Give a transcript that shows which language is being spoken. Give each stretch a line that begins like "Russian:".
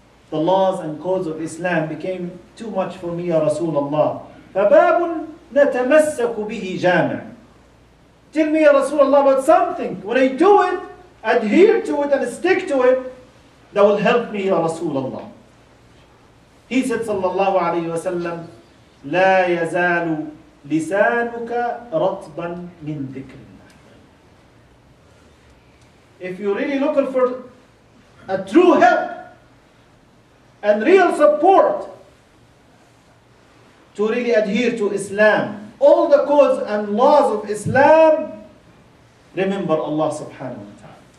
English: The laws and codes of Islam became too much for me, Ya Rasulullah.
Arabic: فَبَابٌ نَتَمَسَّكُ بِهِ جَامِعٌ.
English: Tell me, Ya Rasulullah, about something. When I do it, adhere to it and stick to it, that will help me, Ya Rasulullah. He said,
Arabic: sallallahu alayhi wa sallam, لا يزال لسانك رطبا من ذكر الله.
English: If you're really looking for a true help, and real support to really adhere to Islam, all the codes and laws of Islam, remember Allah subhanahu wa ta'ala.